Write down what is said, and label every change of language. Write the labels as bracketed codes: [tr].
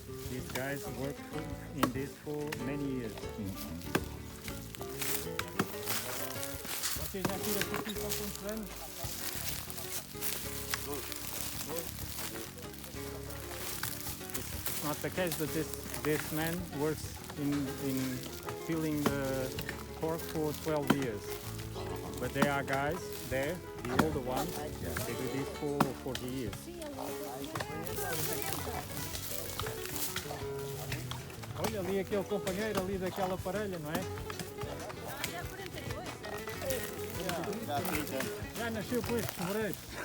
[en] These guys work in this for many years. [pt] Vocês já tiram aqui só quantos anos? [en] It's not the case that this man works in filling the cork for 12 years. But there are guys there, the older ones, they do this for 40 years. [pt] Olha ali aquele companheiro ali daquela parelha, não é? Já nasceu com estes moreiros.